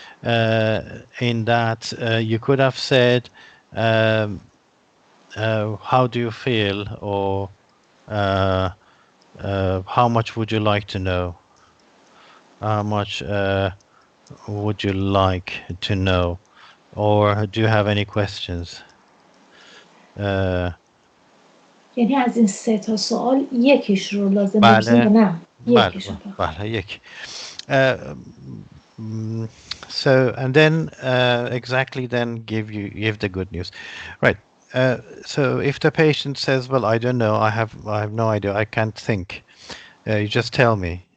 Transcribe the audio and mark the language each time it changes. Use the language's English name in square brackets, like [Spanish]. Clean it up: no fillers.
[English] In that you could have said, um, how do you feel, or how much would you like to know? How much would you like to know? Or do you have any questions? [Persian] یعنی از این سه تا سوال یکیش رو لازم بپرسیم یا نه بله یکیش رو فقط. بله یک. [English] Uh, so and then exactly then give the good news, right? So if the patient says, "Well, I don't know. I have no idea. I can't think," you just tell me.